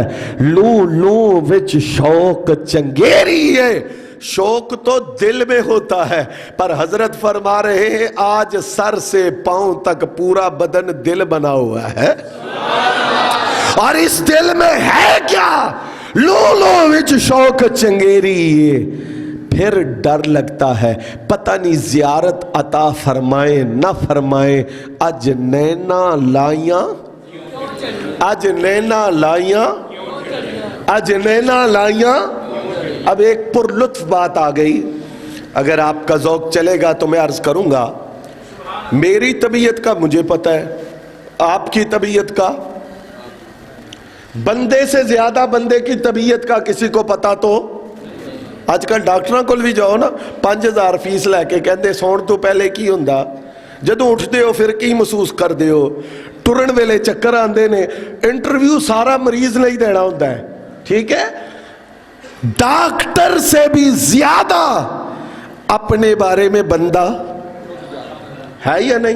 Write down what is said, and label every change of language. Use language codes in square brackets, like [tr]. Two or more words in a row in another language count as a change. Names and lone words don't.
[pa] لوں لوں وچ شوق چنگیری ہے، [ur] شوق تو دل میں ہوتا ہے، پر حضرت فرما رہے ہیں آج سر سے پاؤں تک پورا بدن دل بنا ہوا ہے، اور اس دل میں ہے کیا؟ [pa] لو لو وچ شوق چنگیری ہے، [ur] پھر ڈر لگتا ہے پتہ نہیں زیارت عطا فرمائیں نہ فرمائیں، [pa] اج نینا لائیاں، اج نینا لائیاں، اج نینا لائیاں۔ [ur] اب ایک پر لطف بات آ گئی، اگر آپ کا ذوق چلے گا تو میں عرض کروں گا، میری طبیعت کا مجھے پتہ ہے، آپ کی طبیعت کا، بندے سے زیادہ بندے کی طبیعت کا کسی کو پتا تو آج کل [pa] ڈاکٹراں کول بھی جاؤ نا 5000 فیس لے کے کہندے سون تو پہلے کی ہوندا، جدوں اٹھتے ہو پھر کی محسوس کردے ہو، ٹرن ویلے چکر آندے نے، انٹرویو سارا مریض نہیں دینا ہوندا ہے، [ur] ٹھیک ہے؟ ڈاکٹر سے بھی زیادہ اپنے بارے میں بندہ ہے یا نہیں؟